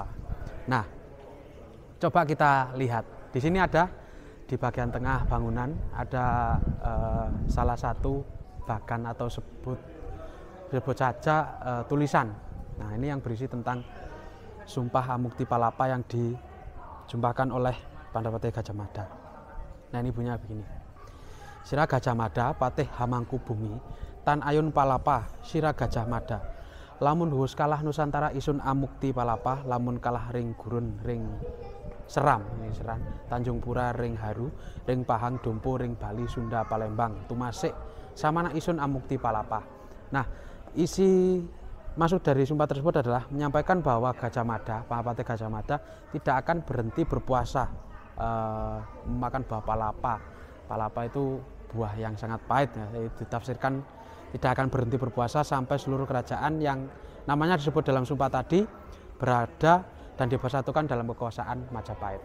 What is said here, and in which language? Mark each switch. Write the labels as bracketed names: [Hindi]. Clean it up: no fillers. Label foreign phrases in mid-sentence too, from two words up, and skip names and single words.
[Indonesian] Nah, coba kita lihat di sini ada di bagian tengah bangunan ada salah satu bagan atau sebut saja tulisan. Nah, ini yang berisi tentang Sumpah Mukti Palapa yang disumpahkan oleh Pandapatih Gajah Mada. Nah, ini bunyinya begini. [Kawi] Sira Gajah Mada Patih Hamangku Bumi Tan Ayun Palapa Sira Gajah Mada lamun huwus kalah Nusantara isun amukti palapa lamun kalah ring gurun ring seram ini seran Tanjung Pura ring haru ring Pahang Dompo ring Bali Sunda Palembang tumasik samana isun amukti palapa. [Indonesian] Nah, isi maksud dari sumpah tersebut adalah menyampaikan bahwa Gajah Mada, Mahapatih Gajah Mada tidak akan berhenti berpuasa memakan buah palapa. Palapa itu buah yang sangat pahit, ya. Ditafsirkan tidak akan berhenti berpuasa sampai seluruh kerajaan yang namanya disebut dalam sumpah tadi berada dan dipersatukan dalam kekuasaan Majapahit.